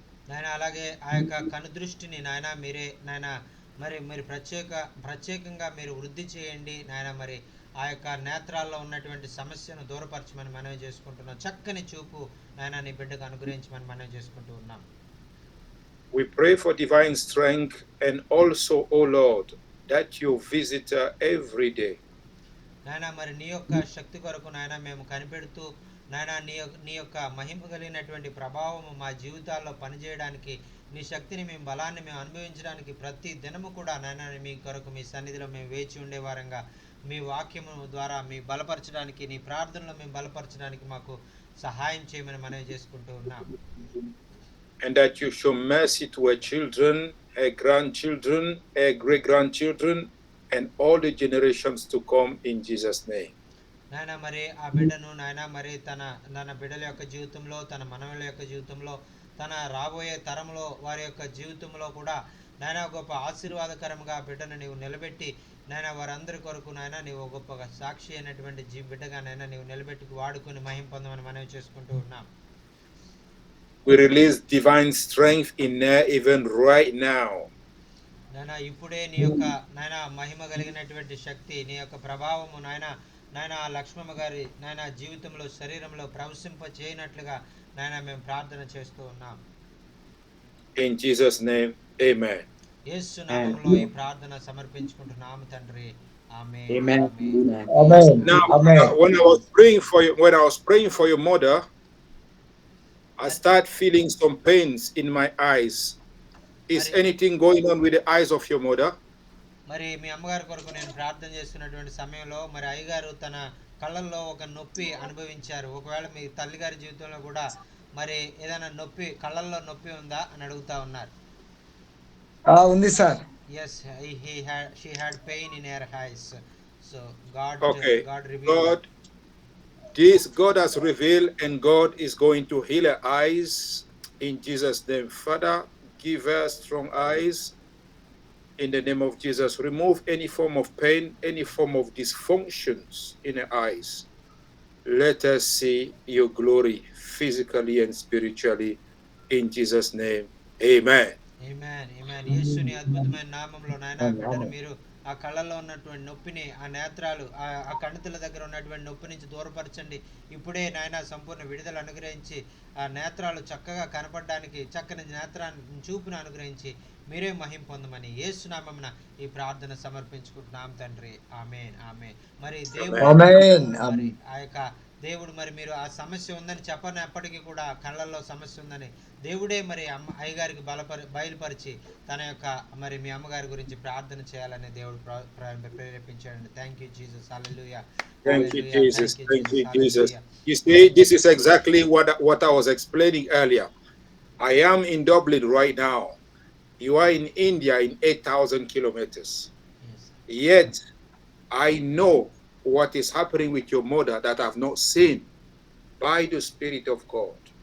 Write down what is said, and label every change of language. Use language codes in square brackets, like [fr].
[te] నాయన అలాగే ఆ యొక్క కనుదృష్టిని నాయన మీరే నాయన మరి మీరు ప్రత్యేకంగా మీరు వృద్ధి చేయండి. నాయన మరి ఆ యొక్క నేత్రాల్లో ఉన్నటువంటి సమస్యను దూరపరచమని మనవి చేసుకుంటున్నాం. చక్కని చూపు నాయన నీ బిడ్డకు అనుగ్రహించమని మనవి చేసుకుంటూ ఉన్నాం. [en] We pray for divine strength, and also, O Lord, that you visit her every day. [te] నాయన మరి నీ యొక్క శక్తి కొరకు నాయన మేము కనిపెడుతూ, నాయన నీ యొక్క మహిమ కలిగినటువంటి ప్రభావము మా జీవితాల్లో పనిచేయడానికి, నీ శక్తిని మేము బలాన్ని మేము అనుభవించడానికి ప్రతి దినము కూడా నాయన మీ కొరకు మీ సన్నిధిలో మేము వేచి ఉండే వారంగా, మీ వాక్యము ద్వారా మీ బలపరచడానికి, నీ ప్రార్థనలో మేము బలపరచడానికి మాకు సహాయం చేయమని మనవి చేసుకుంటూ ఉన్నాం. [en] And that you show mercy to her children, her grandchildren, her great-grandchildren, and all the generations to come, in Jesus' name. [te] నాయన మరి ఆ బిడ్డను నాయన మరి తన బిడ్డల యొక్క జీవితంలో, తన మనవల యొక్క జీవితంలో, తన రాబోయే తరంలో వారి యొక్క జీవితంలో కూడా నాయన గొప్ప ఆశీర్వాదకరంగా బిడ్డను నీవు నిలబెట్టి, నాయన వారందరి కొరకు నాయన నీవు గొప్ప సాక్షి అయినటువంటి బిడ్డగా నాయన నీవు నిలబెట్టి వాడుకొని మహిమ పొందమని మనవి చేసుకుంటూ ఉన్నాం. [en] We release divine strength in her even right now. [te] నాయన ఇప్పుడే నీ యొక్క నాయన మహిమ కలిగినటువంటి శక్తి, నీ యొక్క ప్రభావము నాయన లక్ష్మమ్మ గారి నాయన జీవితంలో, శరీరంలో ప్రవశింప చేయనట్లుగా నాయన మేము ప్రార్థన చేస్తూ ఉన్నాం. [en] In Jesus' name, amen. [te] యేసు నామములో ఈ ప్రార్థన సమర్పించుకుంటున్నాము తండ్రి. ఆమేన్. [en] Amen. [te] Amen. [en] Now, Amen. when I was praying for your mother, I start feeling some pains in my eyes. Is anything going on with the eyes of your mother? [te] మరి మీ అమ్మగారి కొరకు నేను ప్రార్థన చేస్తున్నటువంటి సమయంలో మరి అయ్యగారు తన కళ్ళల్లో ఒక నొప్పి అనుభవించారు. ఒకవేళ మీ తల్లిగారి జీవితంలో కూడా మరి ఏదైనా నొప్పి, కళ్ళల్లో నొప్పి ఉందా అని అడుగుతా ఉన్నారు. ఉంది sir. [en] Yes, she had pain in her eyes. So God revealed. God has revealed, and God is going to heal her eyes in Jesus' name. Father, give her strong eyes in the name of Jesus. Remove any form of pain, any form of dysfunctions in her eyes. Let us see your glory physically and spiritually in Jesus' name. Amen. Amen. [te] యేసుని అద్భుతమైన నామములో నాయనా బిడ్డను మీరు ఆ కళ్ళల్లో ఉన్నటువంటి నొప్పిని, ఆ నేత్రాలు, ఆ కణుతుల దగ్గర ఉన్నటువంటి నొప్పి నుంచి దూరపరచండి. ఇప్పుడే నాయనా సంపూర్ణ విడుదల అనుగ్రహించి ఆ నేత్రాలు చక్కగా కనపడడానికి చక్కని నేత్రాన్ని చూపును అనుగ్రహించి మీరే మహిమ పొందమని యేసు నామమున ఈ ప్రార్థన సమర్పించుకుంటున్నాం తండ్రి. ఆమేన్. మరి దేవుడు మరి ఆ యొక్క దేవుడు మరి మీరు ఆ సమస్య ఉందని చెప్పనప్పటికీ కూడా కళ్ళల్లో సమస్య ఉందని దేవుడే మరి అయ్యగారికి బయలుపరిచి తన యొక్క మరి మీ అమ్మగారి గురించి ప్రార్థన చేయాలని దేవుడు ప్రేరేపించాడండి. [en] Thank you Jesus. హల్లెలూయా. Thank you, Jesus. Thank you, Jesus. You see, this is exactly what I was explaining earlier. I am in Dublin right now. You are in India in 8,000 kilometers. Yes. Yet, I know what is happening with your mother that I've not seen by the Spirit of God.